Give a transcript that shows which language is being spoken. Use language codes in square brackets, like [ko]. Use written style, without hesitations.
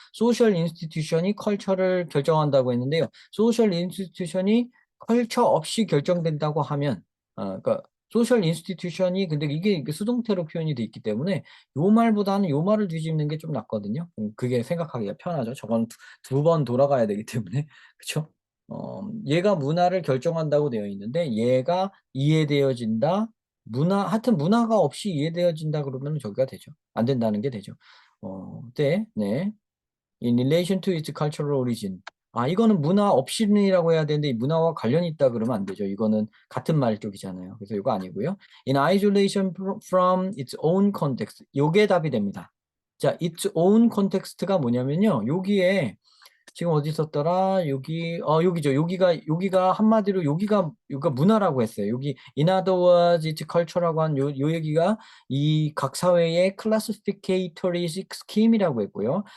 [ko] 소셜 인스티튜션이 컬처를 결정한다고 했는데요. 소셜 인스티튜션이 컬처 없이 결정된다고 하면 그러니까 소셜 인스티튜션이 근데 이게 수동태로 표현이 돼 있기 때문에 요 말보다는 요 말을 뒤집는 게 좀 낫거든요. 그게 생각하기가 편하죠. 저건 두 번 돌아가야 되기 때문에. 그쵸? 얘가 문화를 결정한다고 되어 있는데 얘가 이해되어진다. 하여튼 문화가 없이 이해되어진다 그러면 저기가 되죠. 안 된다는 게 되죠. 네. [en] In relation to its cultural origin. [ko] 이거는 문화 없이는이라고 해야 되는데 이 문화와 관련이 있다 그러면 안 되죠. 이거는 같은 말 쪽이잖아요. 그래서 이거 아니고요. [en] In isolation from its own context. [ko] 요게 답이 됩니다. 자, [en] its own context [ko] 가 뭐냐면요. 여기에 지금 어디 있었더라? 여기죠. 여기가 한마디로 여기가 문화라고 했어요. 여기 [en] in other words, it's culture [ko] 라고 한 요 얘기가 이 각 사회의 [en] classificatory scheme [ko] 이라고 했고요.